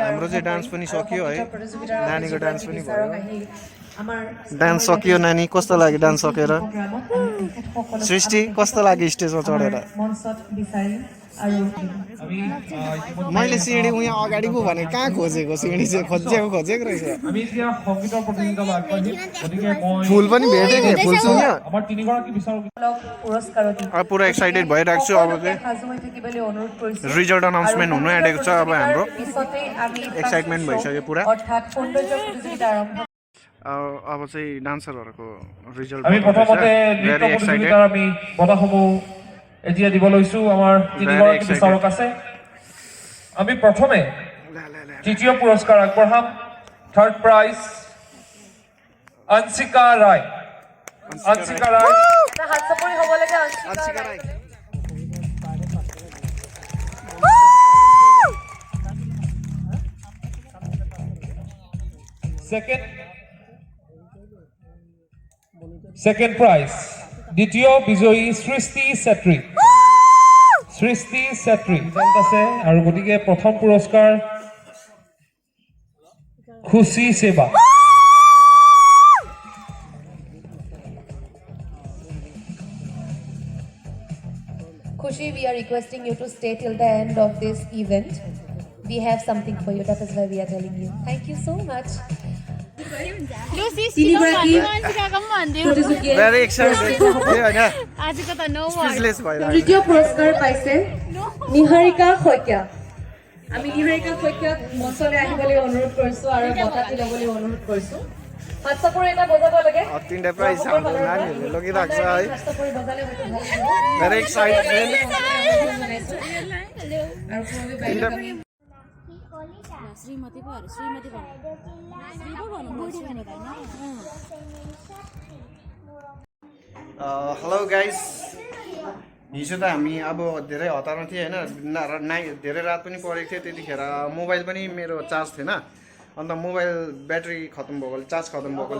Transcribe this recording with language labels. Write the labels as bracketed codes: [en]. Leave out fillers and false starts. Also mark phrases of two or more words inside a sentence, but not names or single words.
[ne] हाम्रो चाहिँ डान्स पनि सकियो है नानीको डान्स पनि भयो [as] আমাৰ [ne] डान्स सकियो नानी कस्तो लाग्यो डान्स सकेर सृष्टि कस्तो लाग्यो स्टेजमा चढेर [as] मञ्चत বিচাৰি আৰু [ne] मैले सिँढी उहाँ अगाडि पो भने कहाँ खोजेको सिँढी चाहिँ खोजेको रहेछ [as] আমি এতিয়া সংগীতৰ প্ৰতিযোগিতালৈ আগবাঢ়িম গতিকে মই [ne] फुल पनि भेटेँ कि फुल सुन्यो [as] আমাৰ তিনিগৰাকী বিচাৰক পুৰস্কাৰত [ne] अब पुरा एक्साइटेड भइरहेको छु अब चाहिँ [as] সাজু হৈ থাকিবলৈ অনুৰোধ কৰিছোঁ [en] result announcement [ne] हुनु आँटेको छ अब हाम्रो [as] পিছতে আমি [ne] एक्साइटमेन्ट भइसक्यो पुरा [as] অৰ্থাৎ সৌন্দৰ্য প্ৰতিযোগিতা আৰম্ভ [ne] अब चाहिँ डान्सरहरूको रिजल्ट [as] আমি প্ৰথমতে নৃত্য প্ৰতিযোগিতাৰ আমি বঁটাসমূহ এতিয়া দিব লৈছো আমাৰ তিনিগৰাকী বিচাৰক আছে আমি প্ৰথমে তৃতীয় পুৰস্কাৰ আগবঢ়াম [en] third prize [as] অঞ্চিকা ৰায় এটা হাত চাপৰি হ'ব লাগে अन्सिका राई [en] Second prize, [as] দ্বিতীয় বিজয়ী সৃষ্টি ছেত্ৰী আছে আৰু গতিকে প্ৰথম পুৰস্কাৰ খুশি সেৱা [en] Khushi, we are requesting you to stay till the end of this event. We have something for you. That is why we are telling you. Thank you so much. very excited [ne] हैन आजको त नो स्पिचलेस भइरहेको [as] তৃতীয় পুৰস্কাৰ পাইছে নিহাৰিকা শইকীয়া আমি নিহাৰিকা শইকীয়াক মঞ্চলৈ আহিবলৈ অনুৰোধ কৰিছোঁ আৰু বঁটাটি ল'বলৈ অনুৰোধ কৰিছোঁ হাত চাপৰি এটা বজাব লাগে [ne] तिनवटा प्राइज हाम्रो नानीहरूले लगिरहेको छ है [as] হাত চাপৰি বজালে হয়তো ভাল লাগিব [en] very excited [as] আৰু খুবই [ne] श्रीमती भएर श्रीमती [en] hello guys [ne] हिजो त हामी अब धेरै हतारमा थिएँ होइन धेरै रात पनि परेको थियो त्यतिखेर मोबाइल पनि मेरो चार्ज थिएन अन्त [en] mobile battery [ne] खत्तम भएकोले चार्ज खत्तम भएकोले